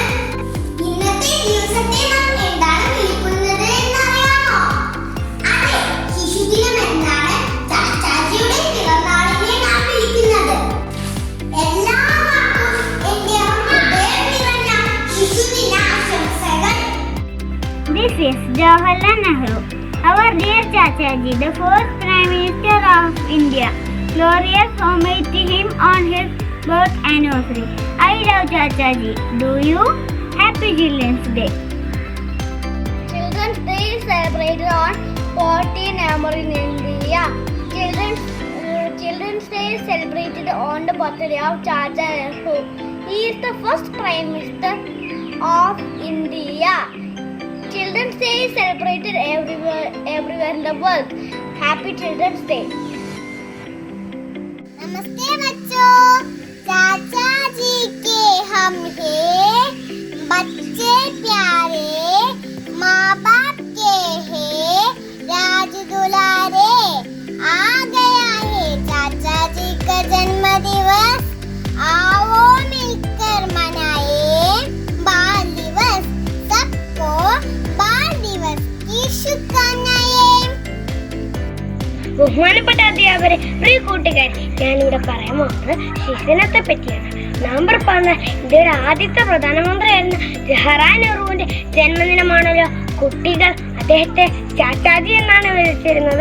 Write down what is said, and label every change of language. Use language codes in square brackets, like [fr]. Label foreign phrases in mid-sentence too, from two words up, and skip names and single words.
[ml] ഇന്നത്തെ ദിവസത്തെ നാം എന്താണ് വിളിക്കുന്നത് എന്നറിയാമോ? അതെ, ശിശുദിനം എന്നാണ് ചാച്ചാജിയുടെ പിറന്നാളിനെ നാം വിളിക്കുന്നത്. എല്ലാവർക്കും എൻ്റെ ഹൃദയം നിറഞ്ഞ ശിശുദിന ആശംസകൾ. [en] This is Jawaharlal Nehru, our dear Chachaji, the first Prime Minister of India. Glorious homage to him on his birth anniversary. I love Chachaji. Do you? Happy Children's Day. Children's Day is celebrated on 14 November in India. Children's Day is celebrated on the birthday of Chacha Nehru. He is the first Prime Minister of India. Children's Day is celebrated everywhere in the world. Happy Children's Day. [hi] नमस्ते बच्चों, चाचा जी के हम हैं बच्चे प्यारे, माँ बाप के हैं राज दुलारे. आ गया है चाचा जी का जन्म दिवस, आओ मिलकर मनाए बाल दिवस. सबको बाल दिवस की शुभकामनाएं. [ml] ബഹുമാനപ്പെട്ട അധ്യാപകരെ, പ്രിയ കൂട്ടുകാരെ, ഞാനിവിടെ പറയാൻ പോകുന്നത് ശിശുദിനത്തെ പറ്റിയാണ്. നവംബർ 14 ഇന്ത്യയുടെ ആദ്യത്തെ പ്രധാനമന്ത്രിയായിരുന്ന ജവഹർലാൽ നെഹ്റുവിന്റെ ജന്മദിനമാണല്ലോ. കുട്ടികൾ അദ്ദേഹത്തെ ചാച്ചാജി എന്നാണ് വിളിച്ചിരുന്നത്.